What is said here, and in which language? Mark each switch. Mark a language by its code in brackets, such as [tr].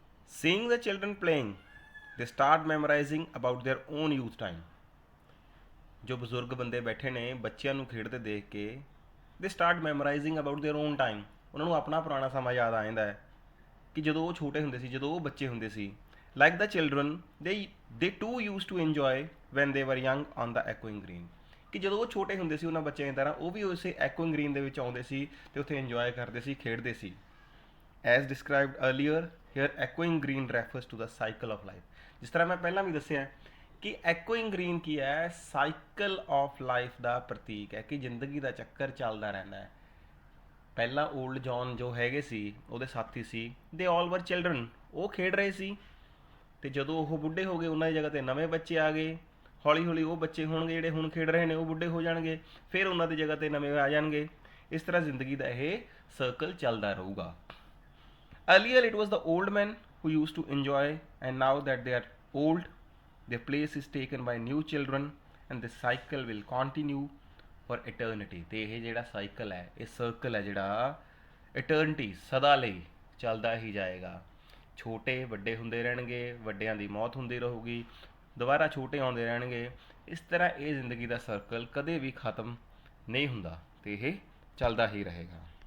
[en] Seeing the children playing, they start memorizing about their own youth time। [pa] ਜੋ ਬਜ਼ੁਰਗ ਬੰਦੇ ਬੈਠੇ ਨੇ ਬੱਚਿਆਂ ਨੂੰ ਖੇਡਦੇ ਦੇਖ ਕੇ, [en] they start memorizing about their own time। [pa] ਉਹਨਾਂ ਨੂੰ ਆਪਣਾ ਪੁਰਾਣਾ ਸਮਾਂ ਯਾਦ ਆ ਜਾਂਦਾ ਹੈ ਕਿ ਜਦੋਂ ਉਹ ਛੋਟੇ ਹੁੰਦੇ ਸੀ, ਜਦੋਂ ਉਹ ਬੱਚੇ ਹੁੰਦੇ ਸੀ। [en] Like the children, they too used to enjoy when they were young on the echoing green। [pa] ਕਿ ਜਦੋਂ ਉਹ ਛੋਟੇ ਹੁੰਦੇ ਸੀ ਉਹਨਾਂ ਬੱਚਿਆਂ ਦੀ ਤਰ੍ਹਾਂ ਉਹ ਵੀ ਉਸੇ ਐਕੋਇੰਗ ਗ੍ਰੀਨ ਦੇ ਵਿੱਚ ਆਉਂਦੇ ਸੀ ਤੇ ਉੱਥੇ ਇੰਜੋਏ ਕਰਦੇ ਸੀ, ਖੇਡਦੇ ਸੀ। [en] As described earlier here echoing green refers to the cycle of life. [pa] ਜਿਸ ਤਰ੍ਹਾਂ ਮੈਂ ਪਹਿਲਾਂ ਵੀ ਦੱਸਿਆ ਕਿ ਐਕੋਇੰਗ ਗ੍ਰੀਨ ਕੀ ਹੈ, ਸਾਈਕਲ ਆਫ ਲਾਈਫ ਦਾ ਪ੍ਰਤੀਕ ਹੈ ਕਿ ਜ਼ਿੰਦਗੀ ਦਾ ਚੱਕਰ ਚੱਲਦਾ ਰਹਿੰਦਾ ਹੈ। ਪਹਿਲਾਂ ਓਲਡ ਜੌਨ ਜੋ ਹੈਗੇ ਸੀ ਉਹਦੇ ਸਾਥੀ ਸੀ, [en] they all were children, [pa] ਉਹ ਖੇਡ ਰਹੇ ਸੀ ਤੇ ਜਦੋਂ ਉਹ ਬੁੱਢੇ ਹੋ ਗਏ ਉਹਨਾਂ ਦੀ ਜਗ੍ਹਾ ਤੇ ਨਵੇਂ ਬੱਚੇ ਆ ਗਏ। ਹੌਲੀ ਹੌਲੀ ਉਹ ਬੱਚੇ ਹੋਣਗੇ ਜਿਹੜੇ ਹੁਣ ਖੇਡ ਰਹੇ ਨੇ ਉਹ ਬੁੱਢੇ ਹੋ ਜਾਣਗੇ, ਫਿਰ ਉਹਨਾਂ ਦੀ ਜਗ੍ਹਾ ਤੇ ਨਵੇਂ ਆ ਜਾਣਗੇ। ਇਸ ਤਰ੍ਹਾਂ ਜ਼ਿੰਦਗੀ ਦਾ ਇਹ ਸਰਕਲ ਚੱਲਦਾ ਰਹੂਗਾ। [en] Earlier it was the old men who used to enjoy, and now that they are old, their place is taken by new children, and this cycle will continue for eternity। [pa] ਤੇ ਇਹ ਜਿਹੜਾ cycle ਹੈ, ਇਹ circle ਹੈ ਜਿਹੜਾ ਇਟਰਨਿਟੀ, ਸਦਾ ਲਈ ਚੱਲਦਾ ਹੀ ਜਾਏਗਾ। ਛੋਟੇ ਵੱਡੇ ਹੁੰਦੇ ਰਹਿਣਗੇ, ਵੱਡਿਆਂ ਦੀ ਮੌਤ ਹੁੰਦੀ ਰਹੂਗੀ, ਦੁਬਾਰਾ ਛੋਟੇ ਆਉਂਦੇ ਰਹਿਣਗੇ। ਇਸ ਤਰ੍ਹਾਂ ਇਹ ਜ਼ਿੰਦਗੀ ਦਾ ਸਰਕਲ ਕਦੇ ਵੀ ਖਤਮ ਨਹੀਂ ਹੁੰਦਾ ਤੇ ਇਹ ਚੱਲਦਾ ਹੀ ਰਹੇਗਾ।